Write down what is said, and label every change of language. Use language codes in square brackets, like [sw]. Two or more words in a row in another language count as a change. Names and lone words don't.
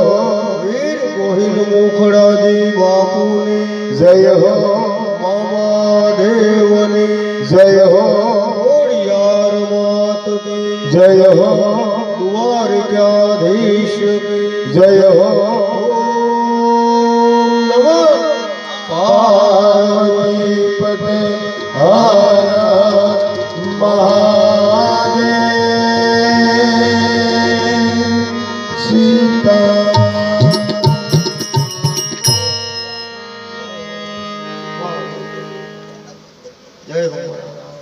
[gu] वीर गोहिल मुखड़ा जी बापू ने [hi] जय हो [gu] मामा देव ने [hi] जय हो घोड़ियार मात की जय हो द्वारिकाधीश की जय हो [sa] ओम नमः पार्वतीपते हर महादेव सीता [hi] जय हो